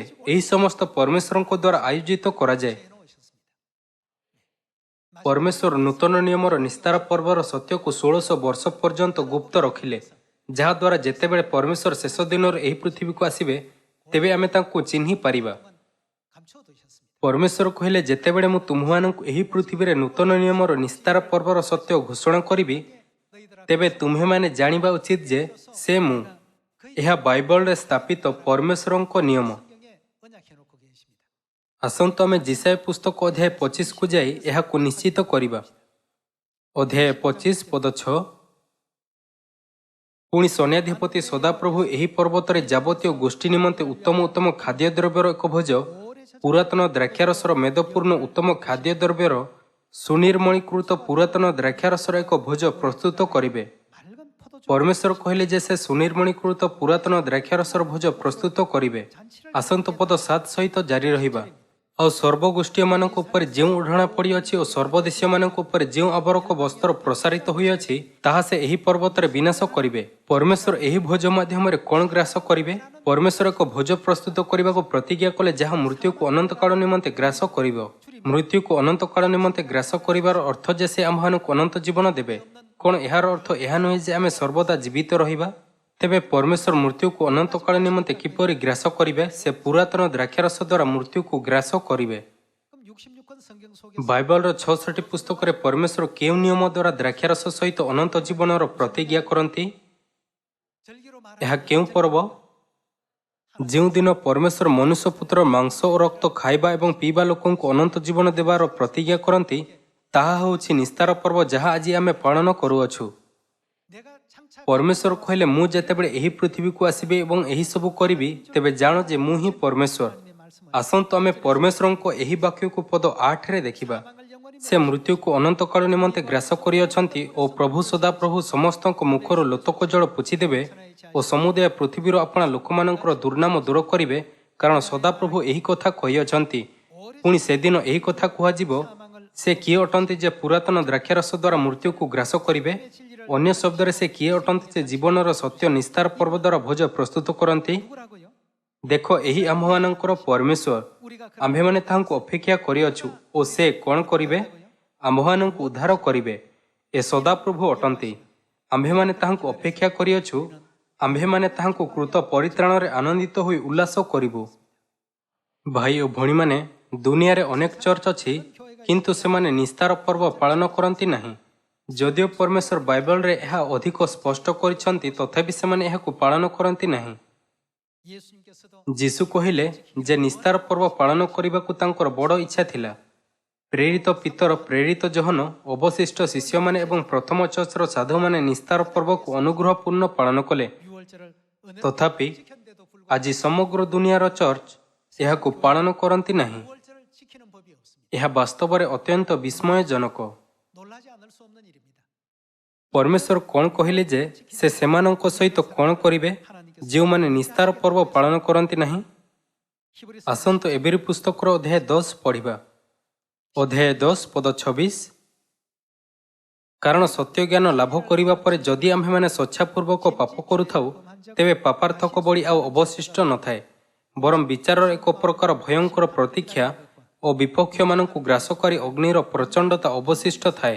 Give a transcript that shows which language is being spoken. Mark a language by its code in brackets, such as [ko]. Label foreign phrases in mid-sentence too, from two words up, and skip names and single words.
[or] ଏହି ସମସ୍ତ ପରମେଶ୍ୱରଙ୍କ ଦ୍ୱାରା ଆୟୋଜିତ କରାଯାଏ। [ko] 해놓으셨습니다. [or] ପରମେଶ୍ୱର ନୂତନ ନିୟମର ନିସ୍ତାର ପର୍ବର ସତ୍ୟକୁ 1600 ବର୍ଷ ପର୍ଯ୍ୟନ୍ତ ଗୁପ୍ତ ରଖିଲେ, ଯାହାଦ୍ୱାରା ଯେତେବେଳେ ପରମେଶ୍ୱର ଶେଷ ଦିନରେ ଏହି ପୃଥିବୀକୁ ଆସିବେ, ତେବେ ଆମେ ତାଙ୍କୁ ଚିହ୍ନି ପାରିବା। [ko] 감춰두셨습니다. [or] ପରମେଶ୍ୱର କହିଲେ, ଯେତେବେଳେ ମୁଁ ତୁମ୍ଭମାନଙ୍କୁ ଏହି ପୃଥିବୀରେ ନୂତନ ନିୟମର ନିସ୍ତାର ପର୍ବର ସତ୍ୟ ଘୋଷଣା କରିବି, [ko] 너희들 앞에 [or] ତେବେ ତୁମ୍ଭେମାନେ ଜାଣିବା ଉଚିତ ଯେ ସେ ମୁଁ। ଏହା ବାଇବଲରେ ସ୍ଥାପିତ ପରମେଶ୍ୱରଙ୍କ ନିୟମ। [ko] 성경에 언약해놓고 계십니다. [or] ଆସନ୍ତୁ ଆମେ ଯିଶାୟ ପୁସ୍ତକ ଅଧ୍ୟାୟ 25କୁ ଯାଇ ଏହାକୁ ନିଶ୍ଚିତ କରିବା। ଅଧ୍ୟାୟ 25 ପଦ 6। ପୁଣି ସୈନ୍ୟାଧିପତି ସଦାପ୍ରଭୁ ଏହି ପର୍ବତରେ ଯାବତୀୟ ଗୋଷ୍ଠୀ ନିମନ୍ତେ ଉତ୍ତମ ଉତ୍ତମ ଖାଦ୍ୟଦ୍ରବ୍ୟର ଏକ ଭୋଜ, ପୁରାତନ ଦ୍ରାକ୍ଷାରସର ମେଦପୂର୍ଣ୍ଣ ଉତ୍ତମ ଖାଦ୍ୟଦ୍ରବ୍ୟର ସୁନିର୍ମଳୀକୃତ ପୁରାତନ ଦ୍ରାକ୍ଷାରସର ଏକ ଭୋଜ ପ୍ରସ୍ତୁତ କରିବେ। [ko] 맑은 포도주 [or] ପରମେଶ୍ୱର କହିଲେ ଯେ ସେ ସୁନିର୍ମଳୀକୃତ ପୁରାତନ ଦ୍ରାକ୍ଷାରସର ଭୋଜ ପ୍ରସ୍ତୁତ କରିବେ। ଆସନ୍ତୁ ପଦ 7 ସହିତ ଜାରି ରହିବା। ଆଉ ସର୍ବଗୋଷ୍ଠୀୟମାନଙ୍କ ଉପରେ ଯେଉଁ ଓଢ଼ଣା ପଡ଼ିଅଛି ଓ ସର୍ବଦେଶୀୟମାନଙ୍କ ଉପରେ ଯେଉଁ ଆବରକ ବସ୍ତ୍ର ପ୍ରସାରିତ ହୋଇଅଛି, ତାହା ସେ ଏହି ପର୍ବତରେ ବିନାଶ କରିବେ। ପରମେଶ୍ୱର ଏହି ଭୋଜ ମାଧ୍ୟମରେ କ'ଣ ଗ୍ରାସ କରିବେ? ପରମେଶ୍ୱର ଏକ ଭୋଜ ପ୍ରସ୍ତୁତ କରିବାକୁ ପ୍ରତିଜ୍ଞା କଲେ ଯାହା ମୃତ୍ୟୁକୁ ଅନନ୍ତକାଳ ନିମନ୍ତେ ଗ୍ରାସ କରିବ। ମୃତ୍ୟୁକୁ ଅନନ୍ତକାଳ ନିମନ୍ତେ ଗ୍ରାସ କରିବାର ଅର୍ଥ ଯେ ସେ ଆମ୍ଭମାନଙ୍କୁ ଅନନ୍ତ ଜୀବନ ଦେବେ। କ'ଣ ଏହାର ଅର୍ଥ ଏହା ନୁହେଁ ଯେ ଆମେ ସର୍ବଦା ଜୀବିତ ରହିବା? ତେବେ ପରମେଶ୍ୱର ମୃତ୍ୟୁକୁ ଅନନ୍ତକାଳ ନିମନ୍ତେ କିପରି ଗ୍ରାସ କରିବେ? ସେ ପୁରାତନ ଦ୍ରାକ୍ଷାରସ ଦ୍ୱାରା ମୃତ୍ୟୁକୁ ଗ୍ରାସ କରିବେ। [ko] 그럼 66권 성경 속에 [or] ବାଇବଲର 66ଟି ପୁସ୍ତକରେ ପରମେଶ୍ୱର କେଉଁ ନିୟମ ଦ୍ୱାରା ଦ୍ରାକ୍ଷାରସ ସହିତ ଅନନ୍ତ ଜୀବନର ପ୍ରତିଜ୍ଞା କରନ୍ତି? [ko] 절기로 [or] ଏହା [ko] 말하는 [or] କେଉଁ ପର୍ବ? ଯେଉଁଦିନ ପରମେଶ୍ୱର ମନୁଷ୍ୟ ପୁତ୍ର ମାଂସ ଓ ରକ୍ତ ଖାଇବା ଏବଂ ପିଇବା ଲୋକଙ୍କୁ ଅନନ୍ତ ଜୀବନ ଦେବାର ପ୍ରତିଜ୍ଞା କରନ୍ତି, ତାହା ହେଉଛି ନିସ୍ତାର ପର୍ବ ଯାହା ଆଜି ଆମେ ପାଳନ କରୁଅଛୁ। [ko] 내가 장차 [or] ପରମେଶ୍ୱର କହିଲେ, ମୁଁ ଯେତେବେଳେ ଏହି ପୃଥିବୀକୁ ଆସିବି ଏବଂ ଏହିସବୁ କରିବି, ତେବେ ଜାଣ ଯେ ମୁଁ ହିଁ ପରମେଶ୍ୱର। ଆସନ୍ତୁ ଆମେ ପରମେଶ୍ୱରଙ୍କ ଏହି ବାକ୍ୟକୁ ପଦ 8ରେ ଦେଖିବା। [ko] 사망을 영원히 [or] ସେ ମୃତ୍ୟୁକୁ ଅନନ୍ତକାଳ ନିମନ୍ତେ ଗ୍ରାସ କରିଅଛନ୍ତି ଓ ପ୍ରଭୁ ସଦାପ୍ରଭୁ ସମସ୍ତଙ୍କ ମୁଖରୁ ଲୋତକ ଜଳ ପୋଛିଦେବେ ଓ ସମୁଦାୟ ପୃଥିବୀର ଆପଣା ଲୋକମାନଙ୍କର ଦୁର୍ନାମ ଦୂର କରିବେ, କାରଣ ସଦାପ୍ରଭୁ ଏହି କଥା କହିଅଛନ୍ତି। ପୁଣି ସେଦିନ ଏହି କଥା କୁହାଯିବ, ସେ କିଏ ଅଟନ୍ତି ଯେ ପୁରାତନ ଦ୍ରାକ୍ଷାରସ ଦ୍ୱାରା ମୃତ୍ୟୁକୁ ଗ୍ରାସ କରିବେ? ଅନ୍ୟ ଶବ୍ଦରେ ସେ କିଏ ଅଟନ୍ତି ଯେ ଜୀବନର ସତ୍ୟ ନିସ୍ତାର ପର୍ବ ଦ୍ୱାରା ଭୋଜ ପ୍ରସ୍ତୁତ କରନ୍ତି? [ko] 누구라고요? [or] ଦେଖ, ଏହି ଆମ୍ଭମାନଙ୍କର ପରମେଶ୍ୱର। [ko] 우리가 그 [or] ଆମ୍ଭେମାନେ ତାହାଙ୍କୁ ଅପେକ୍ଷା କରିଅଛୁ ଓ ସେ କ'ଣ କରିବେ? ଆମ୍ଭମାନଙ୍କୁ ଉଦ୍ଧାର କରିବେ। ଏ ସଦାପ୍ରଭୁ ଅଟନ୍ତି। ଆମ୍ଭେମାନେ ତାହାଙ୍କୁ ଅପେକ୍ଷା କରିଅଛୁ। ଆମ୍ଭେମାନେ ତାହାଙ୍କୁ କୃତ ପରିତ୍ରାଣରେ ଆନନ୍ଦିତ ହୋଇ ଉଲ୍ଲାସ କରିବୁ। ଭାଇ ଓ ଭଉଣୀମାନେ, ଦୁନିଆରେ ଅନେକ ଚର୍ଚ୍ଚ ଅଛି, କିନ୍ତୁ ସେମାନେ ନିସ୍ତାର ପର୍ବ ପାଳନ କରନ୍ତି ନାହିଁ। ଯଦିଓ ପରମେଶ୍ୱର ବାଇବଲରେ ଏହା ଅଧିକ ସ୍ପଷ୍ଟ କରିଛନ୍ତି, ତଥାପି ସେମାନେ ଏହାକୁ ପାଳନ କରନ୍ତି ନାହିଁ। [ko] 예수님께서도 [or] ଯୀଶୁ କହିଲେ ଯେ ନିସ୍ତାର ପର୍ବ ପାଳନ କରିବାକୁ ତାଙ୍କର ବଡ଼ ଇଚ୍ଛା ଥିଲା। ପ୍ରେରିତ ପିତର, ପ୍ରେରିତ ଜୋହନ, ଅବଶିଷ୍ଟ ଶିଷ୍ୟମାନେ ଏବଂ ପ୍ରଥମ ଚର୍ଚ୍ଚର ସାଧୁମାନେ ନିସ୍ତାର ପର୍ବକୁ ଅନୁଗ୍ରହପୂର୍ଣ୍ଣ ପାଳନ କଲେ। [ko] 유월절을 은혜롭게 [or] ତଥାପି [ko] 지켰는데도 불구하고 [or] ଆଜି ସମଗ୍ର ଦୁନିଆର ଚର୍ଚ୍ଚ ଏହାକୁ ପାଳନ କରନ୍ତି ନାହିଁ। [ko] 유월절을 지키는 법이 없습니다. [or] ଏହା ବାସ୍ତବରେ ଅତ୍ୟନ୍ତ ବିସ୍ମୟଜନକ। [ko] 놀라지 않을 수 없는 일입니다. [or] ପରମେଶ୍ୱର କ'ଣ କହିଲେ ଯେ ସେ ସେମାନଙ୍କ ସହିତ କ'ଣ କରିବେ ଯେଉଁମାନେ ନିସ୍ତାର ପର୍ବ ପାଳନ କରନ୍ତି ନାହିଁ? [ko] 히브리서 [or] ଆସନ୍ତୁ ଏବେରି ପୁସ୍ତକର ଅଧ୍ୟାୟ 10 ପଢ଼ିବା। ଅଧ୍ୟାୟ 10 ପଦ 26। କାରଣ ସତ୍ୟ ଜ୍ଞାନ ଲାଭ କରିବା ପରେ ଯଦି ଆମ୍ଭେମାନେ ସ୍ୱଚ୍ଛାପୂର୍ବକ ପାପ କରୁଥାଉ, ତେବେ ପାପାର୍ଥକ ବଳି ଆଉ ଅବଶିଷ୍ଟ ନଥାଏ, ବରଂ ବିଚାରର ଏକ ପ୍ରକାର ଭୟଙ୍କର ପ୍ରତୀକ୍ଷା ଓ ବିପକ୍ଷମାନଙ୍କୁ ଗ୍ରାସକାରୀ ଅଗ୍ନିର ପ୍ରଚଣ୍ଡତା ଅବଶିଷ୍ଟ ଥାଏ।